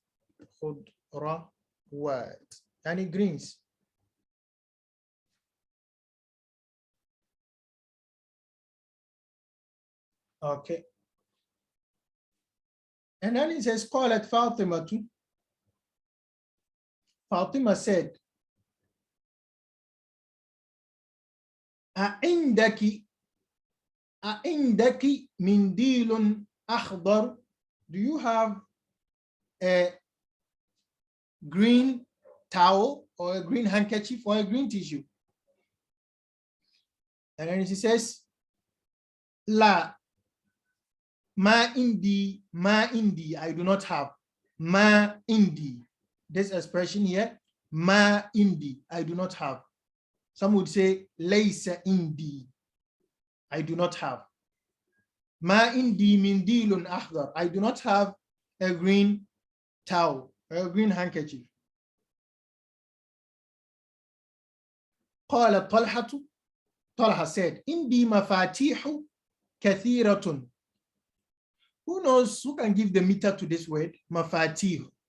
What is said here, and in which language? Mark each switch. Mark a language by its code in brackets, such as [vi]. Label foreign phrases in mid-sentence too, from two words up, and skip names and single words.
[en] Khudrawat. Any greens. Okay. And then it says, call it Fatima too. Fatima said, [ar] أعندكِ منديلٌ أخضر. [en] Do you have a green towel or a green handkerchief or a green tissue? And then she says, [ar] لا ما عندي, [en] I do not have. [ar] ما عندي. [en] This expression here, [ar] ما عندي, [en] I do not have. Some would say, [ar] ليس عندي, [en] I do not have. [ar] ما عندي منديلٌ أخضر. [en] I do not have a green towel, a green handkerchief. [ar] قال طلحة. [en] Talha said, [ar] عندي مفاتيحُ كثيرةٌ. [en] Who knows, who can give the meter to this word? Mafatih.